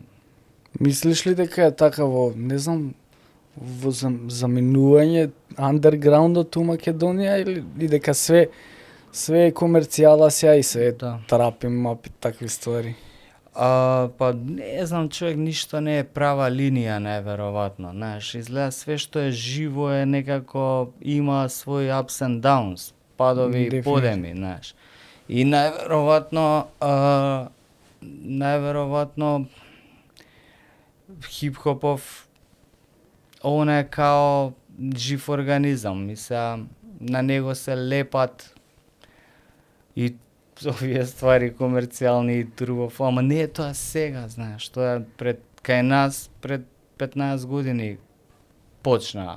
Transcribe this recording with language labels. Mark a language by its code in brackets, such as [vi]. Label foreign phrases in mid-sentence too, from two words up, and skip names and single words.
[mk] Мислиш ли дека е така не знам, во заменување андерграундот у Македонија или дека све е комерцијала сега и се Да. трапи, мапи, такви ствари? Па не знам, човек ништо не е права линија, неверојатно, знаеш, изгледа све што е живо е некако има свој [en] ups and downs, [mk] падови и Дефинитивно. подеми, знаеш. И најверојатно хип-хопов он е као жив организам и сега на него се лепат и овие ствари комерцијални и турбофон, ама не е тоа сега, знаеш, тоа е кај нас пред 15 години почнаа.